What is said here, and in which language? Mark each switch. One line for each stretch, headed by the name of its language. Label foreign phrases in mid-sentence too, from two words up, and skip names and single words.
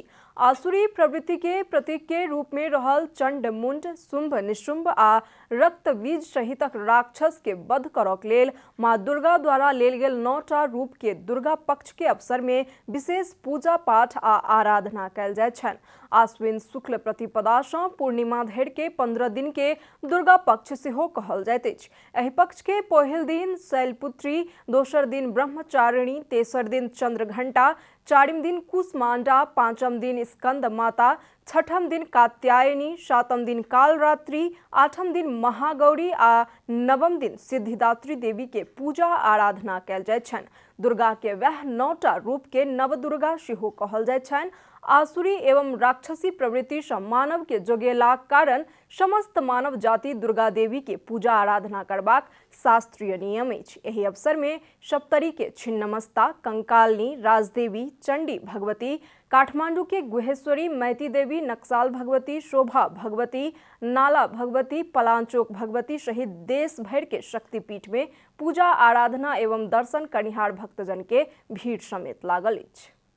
Maithili: आसुरी प्रवृत्ति के प्रतीक के रूप में रहल चंड मुंड, शुंभ निशुंभ आ रक्तबीज सहितक राक्षस के वध करक लेल माँ दुर्गा द्वारा लेल गेल 9टा रूप के दुर्गा पक्ष के अवसर में विशेष पूजा पाठ आ आराधना कयल जाइत छनि। आश्विन शुक्ल प्रतिपदा सँ पूर्णिमा धरि के 15 दिन के दुर्गा पक्ष सेहो कहल जाइत अछि। एहि पक्ष के पहिल दिन शैलपुत्री, दोसर दिन ब्रह्मचारिणी, तेसर दिन चंद्रघंटा, 4वीं दिन कुसमांडा, 5म दिन स्कंद माता, 6ठम दिन कात्यायनी, 7म दिन कालरात्रि, 8म दिन महागौरी आ 9म दिन सिद्धिदात्री देवी के पूजा आराधना कयल जाइत छनि। दुर्गा के वह 9टा रूप के नव दुर्गा सेहो कहल जाइत छनि। आसुरी एवं राक्षसी प्रवृत्ति से मानव के जोगेलाक कारण समस्त मानव जाति दुर्गा देवी के पूजा आराधना करबाक शास्त्रीय नियम अछि। एहि अवसर में सप्तरी के छिन्नमस्ता, कंकालनी, राजदेवी, चंडी भगवती, काठमांडू के गुहेश्वरी, मैती देवी, नक्साल भगवती, शोभा भगवती, नाला भगवती, पलांचोक भगवती सहित देश भर के शक्तिपीठ में पूजा आराधना एवं दर्शन करनिहार भक्तजन के भीड़ समेत लागल अछि।